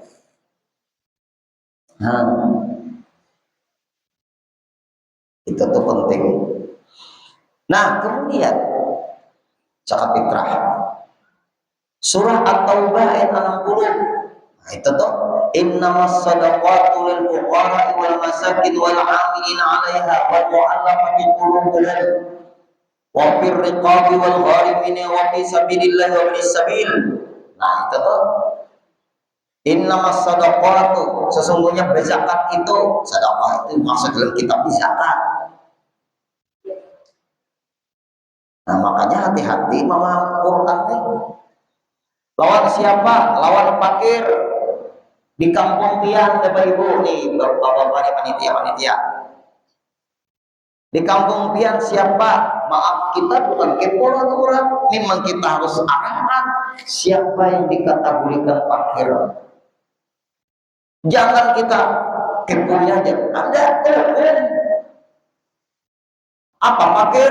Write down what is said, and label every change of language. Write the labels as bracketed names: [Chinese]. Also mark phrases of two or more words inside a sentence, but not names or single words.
[Banjar] Itu tuh penting. Nah kemudian zakat fitrah surah At-Taubah ayat 60. Nah, itu tuh [Arabic] إنما الصدقات للفقراء والمساكين والعاملين عليها والمؤلفة قلوبهم وفي الرقاب والغارمين وفي سبيل الله وفي السبيل. [Banjar] Nah itu tuh [Arabic] إنما الصدقات, [Banjar] sesungguhnya berzakat itu, sedekah itu maksud dalam kitab zakat. Nah makanya hati-hati memahami Quran nih. Lawan siapa? Lawan fakir di kampung pian, Bapak Ibu nih, bapak-bapak panitia. Di kampung pian siapa? Maaf, kita bukan kepo orang, memang kita harus arahkan siapa yang dikategorikan fakir. Jangan kita keponya aja. Anda apa fakir?